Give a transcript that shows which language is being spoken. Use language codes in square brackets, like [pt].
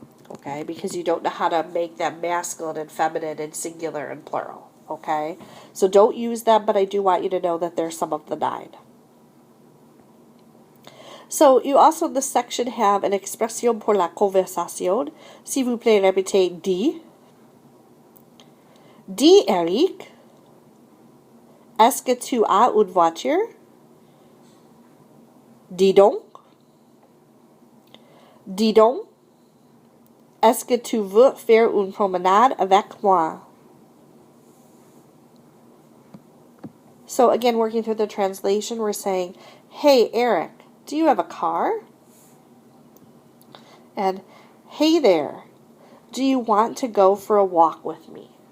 [en] Okay, because you don't know how to make them masculine and feminine and singular and plural. Okay, so don't use them, but I do want you to know that there's some of the 9. So, you also in this section have an expression pour la conversation. [fr] S'il vous plaît, répétez dis. Dis, Eric, est-ce que tu as une voiture? Dis donc. Dis donc, est-ce que tu veux faire une promenade avec moi? [en] So, again, working through the translation, we're saying, hey, Eric, do you have a car? And, hey there, do you want to go for a walk with me?